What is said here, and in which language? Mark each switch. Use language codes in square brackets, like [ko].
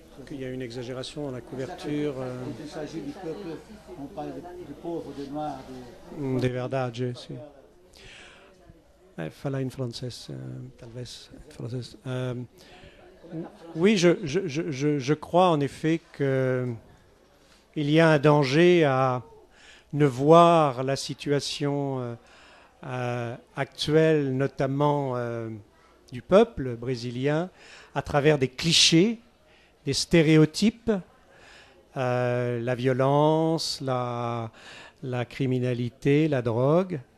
[fr] Il y a une exagération dans la couverture. Il s'agit du peuple, on parle du pauvre, des noirs. [pt] De verdade, sim. Falar em francês, talvez. Francês. [fr] Oui, je crois en effet qu'il y a un danger à ne voir la situation actuelle, notamment du peuple brésilien, à travers des clichés, des stéréotypes, la violence, la criminalité, la drogue.